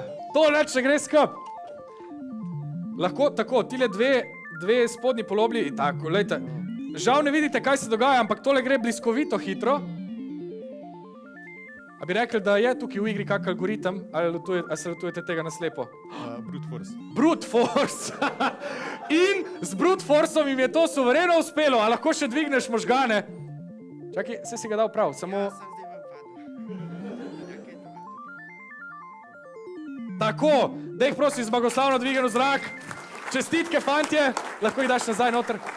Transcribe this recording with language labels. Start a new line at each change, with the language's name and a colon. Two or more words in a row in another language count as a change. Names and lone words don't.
Slovenian: To neč ne gre skup. Lahko tako, tile dve spodnji polobli, tako, lejte. Žal ne vidite, kaj se dogaja, ampak tole gre bliskovito hitro. A bi rekli, da je tukaj v igri kak algoritem, ali se lotujete tega naslepo?
English: Brute force. Brute force.
Slovenian: In z
English: brute forceom
Slovenian: jim je to suvereno uspelo. A lahko še dvigneš možgane? Čakaj, se si ga dal prav, samo... Tako, daj prosim zmagoslavno dvigeno zrak. Čestitke, fantje, lahko jih daš nazaj noter.